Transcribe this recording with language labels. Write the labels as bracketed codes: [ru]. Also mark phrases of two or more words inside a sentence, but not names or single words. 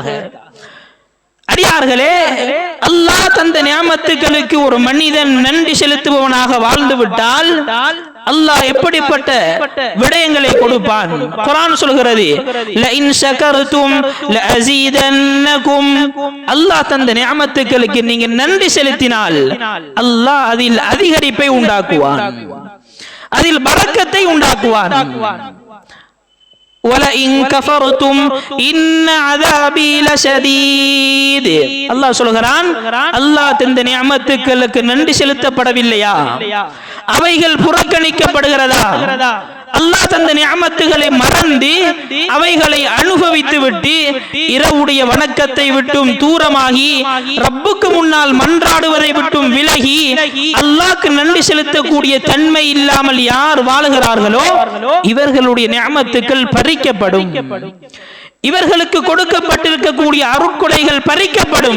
[ta] அடியார்களே, அல்லாஹ் தந்த நியாமத்துகளுக்கு ஒரு மனிதன் நன்றி செலுத்துபவனாக வாழ்ந்து விட்டால் அல்லாஹ் எப்படிப்பட்ட விடயங்களை கொடுப்பான். குர்ஆன் சொல்கிறது, [ar] لئن شكرتم لأزيدنكم. [ta] அல்லாஹ் தந்த நியாமத்துகளுக்கு நீங்க நன்றி செலுத்தினால் அல்லாஹ் அதில் அதிகரிப்பை உண்டாக்குவான், அதில் பரக்கத்தை உண்டாக்குவான். [ar] وَلَئِن كَفَرْتُمْ إِنَّ عَذَابِي لَشَدِيدٌ. [ta] அல்லாஹ் சொல்கிறான், அல்லாஹ் தந்த நிஅமத்துகளுக்கு நன்றி செலுத்தப்படவில்லையா, அவைகள் புறக்கணிக்கப்படுகிறதா, அல்லாஹ் தந்த நிஅமத்துகளை மறந்து அவைகளை அனுபவித்து விட்டு இரவுடைய வணக்கத்தை விட்டும் தூரமாகி ரப்புக்கு முன்னால் மன்றாடுவதை விட்டும் விலகி அல்லாஹ்க்கு நன்றி செலுத்தக்கூடிய தன்மை இல்லாமல் யார் வாழுகிறார்களோ இவர்களுடைய நிஅமத்துகள் பறிக்கப்படும், இவர்களுக்கு கொடுக்கப்பட்டிருக்கக்கூடிய அருட்கொடைகள் பறிக்கப்படும்.